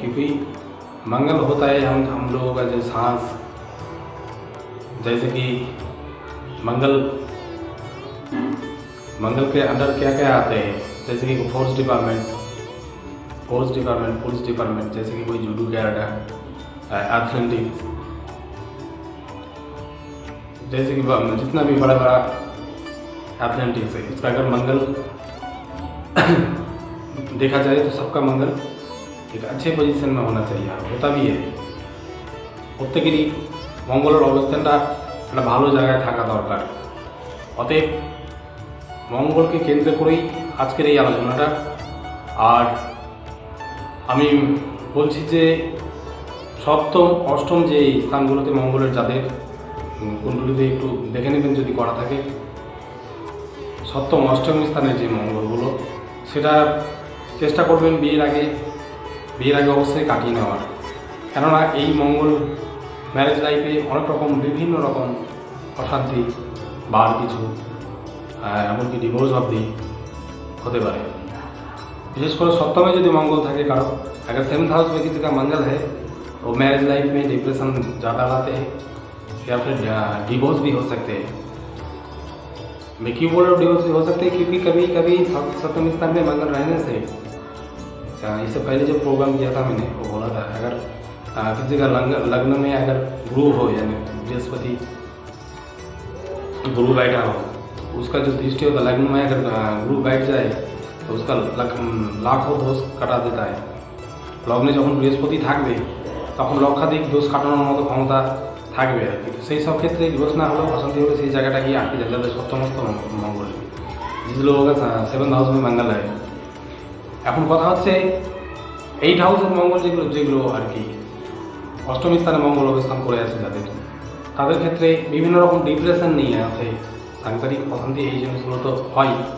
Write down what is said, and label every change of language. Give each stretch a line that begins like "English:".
Hindi: क्योंकि मंगल होता है हम लोगों का जो सांस, जैसे कि मंगल के अंदर क्या क्या आते हैं, जैसे कि फोर्स डिपार्टमेंट, पुलिस डिपार्टमेंट, जैसे कि कोई जूडो कैरेटा, एथलेटिक्स, जैसे कि जितना भी बड़ा एथलेटिक्स है, इसका अगर मंगल देखा जाए तो सबका मंगल एक अच्छे पोजीशन में होना चाहिए,
Bangla: আর
Hindi: होता भी है।
Bangla: প্রত্যেকেরই মঙ্গলের অবস্থানটা একটা ভালো জায়গায় থাকা দরকার। অতএব মঙ্গলকে কেন্দ্র করেই আজকের এই আলোচনাটা। আর আমি বলছি যে সপ্তম অষ্টম যে স্থানগুলোতে মঙ্গলের যাদের কুণ্ডলিতে একটু দেখে নেবেন যদি করা থাকে, সপ্তম অষ্টম স্থানের যে মঙ্গলগুলো সেটা চেষ্টা করবেন বিয়ের আগে অবশ্যই কাটিয়ে নেওয়ার। কেননা এই মঙ্গল ম্যারেজ লাইফে অনেক রকম বিভিন্ন রকম অশান্তি বা আর কিছু এমনকি ডিভোর্স অবধি হতে পারে।
Hindi: विशेष कर सप्तम में यदि मंगल थे कारो, अगर 7th हाउस में किसी का मंगल है तो मैरिज लाइफ में डिप्रेशन ज़्यादा लाते हैं या फिर डिवोर्स भी हो सकते हैं। मैं क्यों बोल रहा हूँ डिवोर्स भी हो सकते हैं? क्योंकि कभी कभी सप्तम स्थान में मंगल रहने से, इससे पहले जो प्रोग्राम किया था मैंने वो बोला था, अगर किसी का लग्न में अगर गुरु हो यानी बृहस्पति गुरु बैठा हो, उसका जो दृष्टि होता लग्न में अगर गुरु बैठ जाए तो उसका लाखों दोष काटा देता है।
Bangla: लग्ने যখন বৃহস্পতি থাকবে তখন লক্ষাধিক দোষ কাটানোর মতো ক্ষমতা থাকবে আর কি। সেই সব ক্ষেত্রে ডিভোর্স না হলেও অশান্তি হলে সেই জায়গাটা গিয়ে আটকে যায় যাদের সপ্তমস্ত মঙ্গল,
Hindi: जिस लोगों का 7th हाउस में मंगल है।
Bangla: এখন কথা হচ্ছে 8th হাউসের মঙ্গল যেগুলো আর কি অষ্টম স্থানে মঙ্গল অবস্থান করে আছে যাদের, তাদের ক্ষেত্রে বিভিন্ন রকম ডিপ্রেশন নিয়ে আছে, সাংসারিক অশান্তি, এই জিনিসগুলো তো হয়।